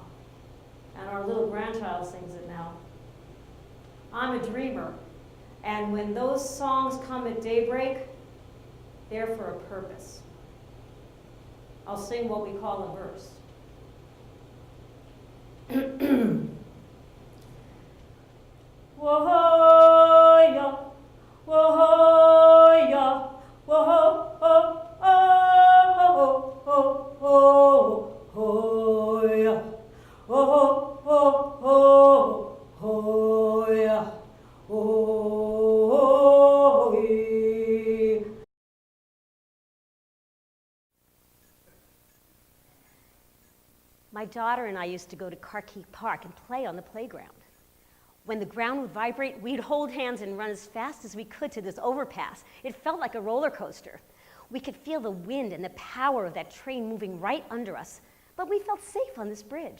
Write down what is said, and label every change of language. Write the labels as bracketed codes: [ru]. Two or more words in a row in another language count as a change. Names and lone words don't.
[en] And our little grandchild sings it now. I'm a dreamer. And when those songs come at daybreak, they're for a purpose. I'll sing what we call a verse. Whoa-ho-ya, whoa-ho-ya, whoa-ho-ho-ho-ho-ho-ho-ya, whoa-ho-ho-ho-ho-ya, whoa-ho-ho-ya. My daughter and I used to go to Carkeek Park and play on the playground. When the ground would vibrate, we'd hold hands and run as fast as we could to this overpass. It felt like a roller coaster. We could feel the wind and the power of that train moving right under us, but we felt safe on this bridge.